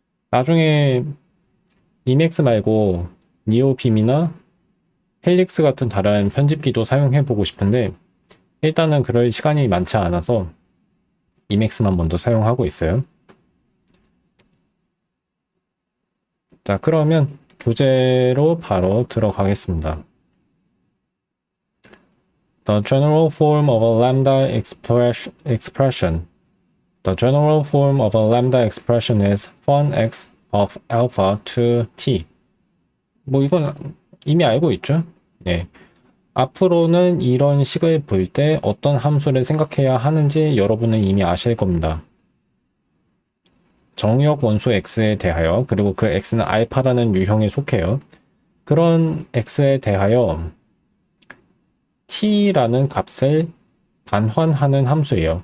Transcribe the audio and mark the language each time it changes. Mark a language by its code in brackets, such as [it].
[ko] 나중에 이맥스 말고 니오빔이나 헬릭스 같은 다른 편집기도 사용해보고 싶은데 일단은 그럴 시간이 많지 않아서 이맥스만 먼저 사용하고 있어요. 자, 그러면 교재로 바로 들어가겠습니다. [en] The general form of a lambda expression. The general form of a lambda expression is fun x of alpha to t. [ko] 뭐 이건 이미 알고 있죠? 네. 앞으로는 이런 식을 볼 때 어떤 함수를 생각해야 하는지 여러분은 이미 아실 겁니다. 정역 원소 x에 대하여, 그리고 그 x는 알파라는 유형에 속해요. 그런 x에 대하여 t라는 값을 반환하는 함수예요.